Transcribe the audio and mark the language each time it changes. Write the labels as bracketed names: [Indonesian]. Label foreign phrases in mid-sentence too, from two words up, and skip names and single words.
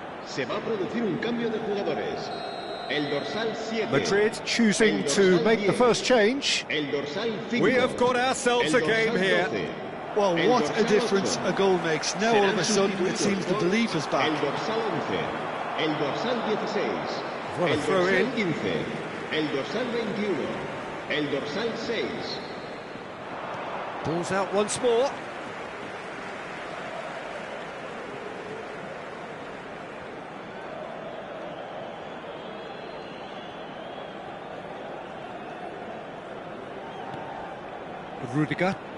[Spanish] Se va a producir un cambio de jugadores. El dorsal 7. [English] Madrid choosing to make the first change. [Spanish] El dorsal 5. [English] We have got ourselves a game here. [Spanish] 12. [English] Well, [Spanish] El [English] what a [Spanish] dorsal [English] difference [Spanish] 8. [English] a goal makes. Now all of a sudden it seems the belief is back. [Spanish] El dorsal 11. El dorsal 16. [English] What a [Spanish] El [English] throw [Spanish] dorsal [English] in. [Spanish] 15. El dorsal 21. El dorsal 6. [English] Ball's out once more. Rudiger.